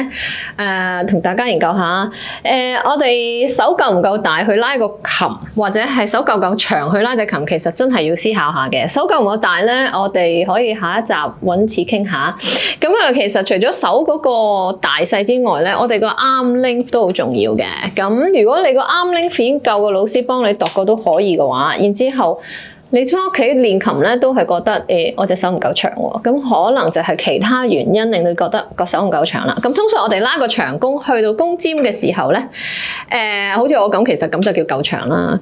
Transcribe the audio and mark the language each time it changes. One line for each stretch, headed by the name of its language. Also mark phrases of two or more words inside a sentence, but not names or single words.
Cantonese: 同大家研究下。我哋手夠唔夠大去拉個琴，或者係手夠唔夠長去拉隻琴，其實真係要思考下嘅。手夠唔夠大咧，我哋可以下一集揾次傾下。咁其實除咗手嗰個大細之外咧，我哋個
English: arm length
Cantonese: 都好重要嘅。咁如果你個
English: arm length
Cantonese: 已經夠個老師幫你度過都可以嘅話，然之後你返屋企練琴咧都係覺得我隻手唔夠長喎，咁可能就係其他原因令你覺得個手唔夠長啦。咁通常我哋拉個長弓去到弓尖嘅時候咧，好似我咁，其實咁就叫夠長啦。